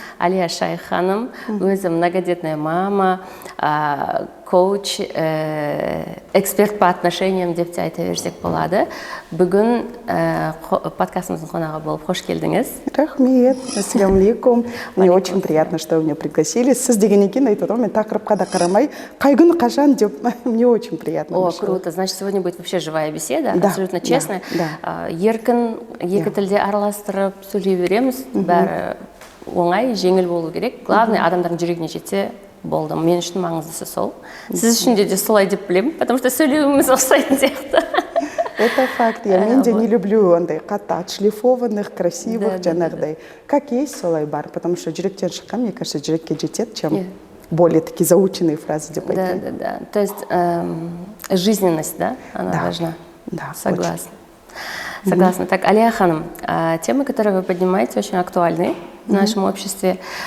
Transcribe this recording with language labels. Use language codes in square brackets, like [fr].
[kk] Алия Шайх ханым, өзі [ru] многодетная мама, коуч, эксперт по отношениям [kk] деп те айта берсек болады. Бүгін подкастымыздың қонағы болып қош келдіңіз. Рахмет, ассаляму алейкум. [ru] Мне очень приятно, что вы меня пригласили. [kk] Сіз дегеннен кейін айтып отырмын, мен тақырыпқа да қарамай, қай күні қашан деп, [ru] мне очень приятно. О, круто. Значит, сегодня будет вообще живая беседа, да, абсолютно честная. Да. [kk] Еркін, екі тілде араластырып сөйлей береміз. Бәрі оңай, жеңіл болу керек. Главное, адамдардың жүрегіне жетсе болды. Мен үшін маңыздысы сол. Сіз үшін де солай деп білемін, [ru] потому что [kk] сөйлеуіміз ұқсайтын сияқты. [ru] Это факт. Я мен де не люблю [kk] андай қатты [ru] отшлифованных, красивых, жаңағыдай. Как есть, [kk] солай бар. [ru] Потому что [kk] жүректен шыққан, [ru] мне кажется, [kk] жүрекке жетеді, [ru] чем более такие заученные фразы [kk] деп айтайын. [ru] Да. То есть жизненность, да, она важна. Да, согласна. Согласна. Так, Алия ханым, темы, которые вы поднимаете, очень актуальны в нашем обществе.